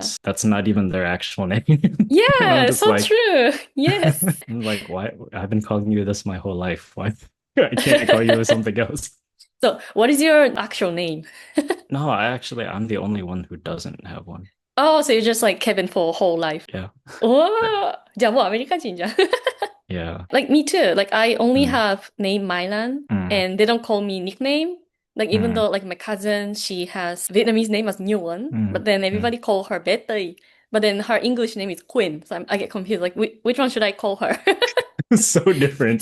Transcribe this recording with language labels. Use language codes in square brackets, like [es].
[en] And that's not even their actual name. Yeah, so like, true. Yes. I'm like, why? I've been calling you this my whole life. Why I can't call you something else? So, what is your actual name? No, I'm the only one who doesn't have one. Oh, so you're just like Kevin for whole life. Yeah. [ja] Oh, じゃあもうアメリカ人じゃん。 [en] Yeah. Like me too. Like I only have name Mylan and they don't call me nickname. Like even though like my cousin, she has Vietnamese name as Nguyen, but then everybody call her Betty. But then her English name is Quinn. So I get confused. Like which one should I call her? So different.